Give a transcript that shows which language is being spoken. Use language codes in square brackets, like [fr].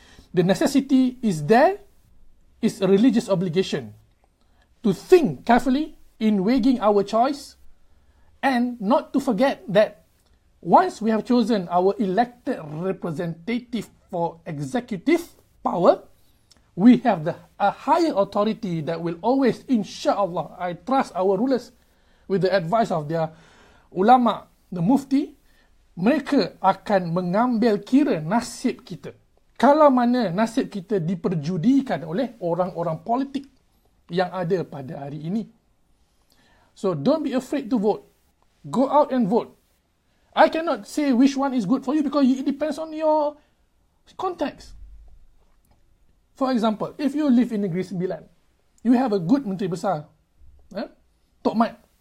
[en] The necessity is there, is a religious obligation to think carefully in weighing our choice, and not to forget that once we have chosen our elected representative for executive power, we have a higher authority that will always, insyaAllah, I trust our rulers with the advice of their ulama, the mufti, [ms] mereka akan mengambil kira nasib kita. Kalau mana nasib kita diperjudikan oleh orang-orang politik yang ada pada hari ini. [en] So don't be afraid to vote. Go out and vote. I cannot say which one is good for you because it depends on your context. For example, if you live in Negeri Sembilan, you have a good Menteri Besar, Tok Mat.